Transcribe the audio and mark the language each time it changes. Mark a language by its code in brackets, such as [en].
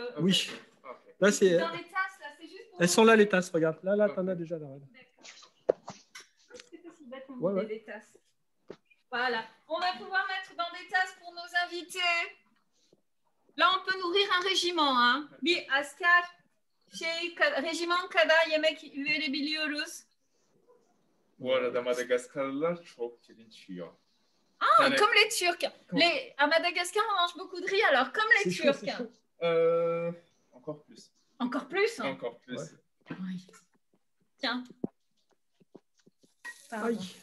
[fr] Oui. Là, c'est... Dans les tasses, là, c'est juste pour... Elles sont là, les tasses, regarde. Là, t'en as déjà là. C'est possible d'être Ouais. des tasses. Voilà. On va pouvoir mettre dans des tasses pour nos invités. Là, on peut nourrir un régiment. Hein. [tr] Bir asker régiment kadar yemek verebiliyoruz. Bu arada Madagaskarlılar çok pirinç yiyor. [fr] Ah, comme les Turcs. À Madagascar, on mange beaucoup de riz, alors comme les Turcs. Encore plus. Encore plus? Hein? Encore plus. Ouais. Oui. Tiens. Aïe.